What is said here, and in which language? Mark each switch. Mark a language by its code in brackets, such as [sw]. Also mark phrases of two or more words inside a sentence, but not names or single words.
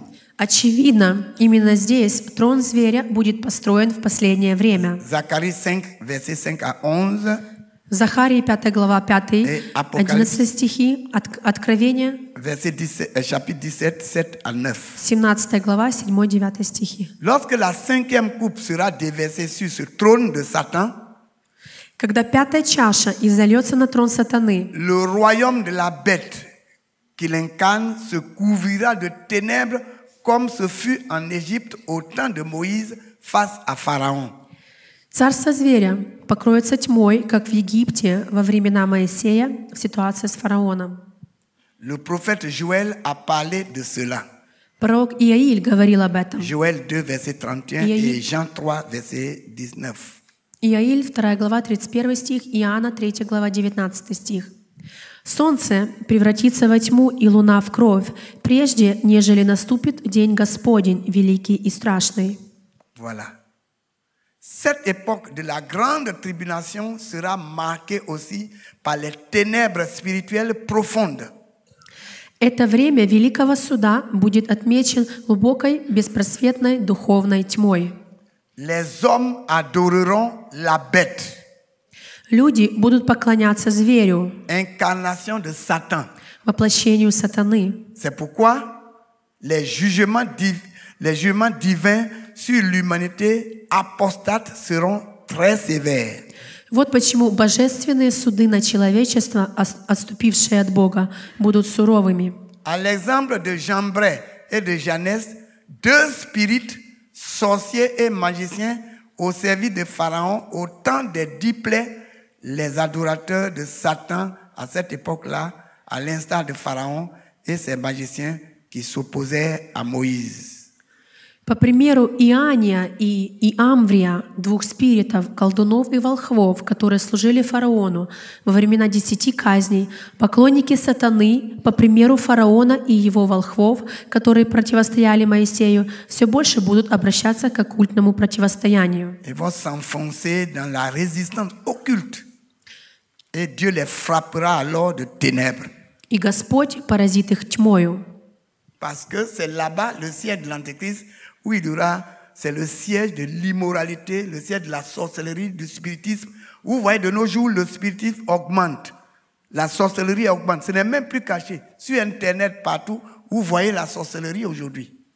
[ru] Очевидно, именно здесь трон зверя будет построен в последнее время. [fr] Zacharie 5, versets 5 à 11, [ru] Захарии 5 глава 5, 11 стихи, Откровение, [fr] verset 17, chapitre 17, 7 à 9. [ru] 17 глава 7-9 стихи. [fr] Lorsque la cinquième coupe sera déversée sur ce trône de Satan, [ru] Когда пятая чаша изольется на трон сатаны, [fr] le royaume de la bête qu'il incarne se couvrira de ténèbres comme ce fut en Égypte au temps de Moïse face à Pharaon. [ru] царство зверя покроется тьмой, как в Египте во времена Моисея в ситуации с фараоном. [fr] Le prophète Joël a parlé de cela. [ru] Пророк Иаиль говорил об этом. [fr] Joël 2, verset 31 et Jean 3, verset 19. [ru] Иаиль, 2 глава, 31 стих, Иоанна, 3 глава, 19 стих. «Солнце превратится во тьму и луна в кровь, прежде, нежели наступит день Господень, великий и страшный». [fr] Voilà. Cette époque de la grande tribulation sera marquée aussi par les ténèbres spirituelles profondes. [ru] Это время Великого Суда будет отмечен глубокой, беспросветной духовной тьмой. [fr] Les hommes adoreront la bête, [ru] Люди будут поклоняться зверю, [fr] incarnation de Satan. [ru] воплощению сатаны. [fr] C'est pourquoi les jugements divins sur l'humanité apostate seront très sévères. [ru] Вот почему божественные суды на человечество, отступившие от Бога, будут суровыми. [fr] À l'exemple de Jambres et de Janès, deux spirites, sorciers et magiciens, au service de Pharaon, au temps des 10 plaies, les adorateurs de Satan à cette époque-là, à l'instar de Pharaon et ses magiciens qui s'opposaient à Moïse. [ru] По примеру Иания и Амврия, двух спиритов, колдунов и волхвов, которые служили фараону во времена 10 казней, поклонники сатаны, по примеру фараона и его волхвов, которые противостояли Моисею, все больше будут обращаться к оккультному противостоянию. [fr] Ils vont s'enfoncer dans la résistance occulte et Dieu les frappera alors de ténèbres. [ru] И Господь поразит их тьмою. [fr] Parce que c'est là-bas le siège de l'Antéchrist où il y aura, c'est le siège de l'immoralité, le siège de la sorcellerie, du spiritisme. Vous voyez, de nos jours, le spiritisme augmente. La sorcellerie augmente. Ce n'est même plus caché. Sur Internet, partout, vous voyez la sorcellerie aujourd'hui.